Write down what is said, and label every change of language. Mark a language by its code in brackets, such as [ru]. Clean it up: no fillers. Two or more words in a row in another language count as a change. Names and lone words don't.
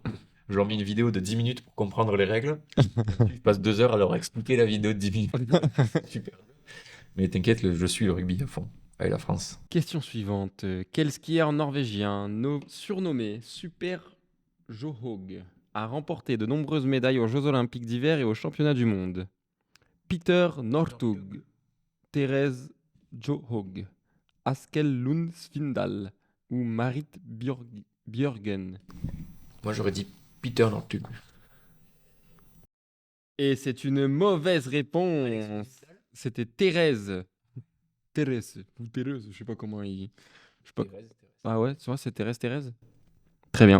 [fr] Je leur mets une vidéo de 10 minutes pour comprendre les règles. Je passe 2 heures à leur expliquer la vidéo de 10 minutes. Super. Mais t'inquiète, je suis le rugby à fond, avec la France. Question suivante. Quel skieur norvégien, surnommé Super Johaug, a remporté de nombreuses médailles aux Jeux Olympiques d'hiver et aux Championnats du monde? Peter Northug, Therese Johaug, Askel Lund Svindal ou Marit Bjørgen? Moi j'aurais dit Peter Northug. Et c'est une mauvaise réponse. C'était Thérèse. Thérèse. Ou Thérèse, je sais pas comment il. Je sais pas. Ah ouais, tu vois, c'est Thérèse. Très bien.